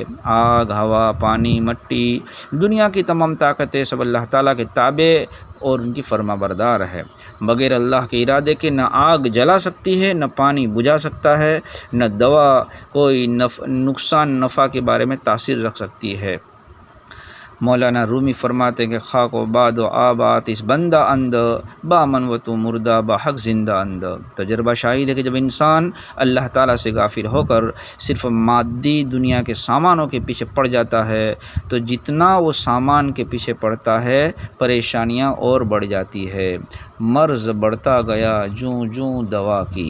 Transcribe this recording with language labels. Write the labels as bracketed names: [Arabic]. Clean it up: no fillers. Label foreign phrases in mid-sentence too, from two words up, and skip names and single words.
[Urdu] آگ، ہوا، پانی، مٹی، دنیا کی تمام طاقتیں سب اللہ تعالیٰ کے تابع اور ان کی فرما بردار ہے۔ بغیر اللہ کے ارادے کے نہ آگ جلا سکتی ہے، نہ پانی بجھا سکتا ہے، نہ دوا کوئی نقصان نفع کے بارے میں تاثیر رکھ سکتی ہے۔ مولانا رومی فرماتے ہیں کہ [Persian] خاک و باد و آبات اس بندہ اند، با من و تو مردہ با حق زندہ اند۔ [Urdu] تجربہ شاہد ہے کہ جب انسان اللہ تعالیٰ سے غافل ہو کر صرف مادی دنیا کے سامانوں کے پیچھے پڑ جاتا ہے تو جتنا وہ سامان کے پیچھے پڑتا ہے پریشانیاں اور بڑھ جاتی ہے، مرض بڑھتا گیا جوں جوں دوا کی۔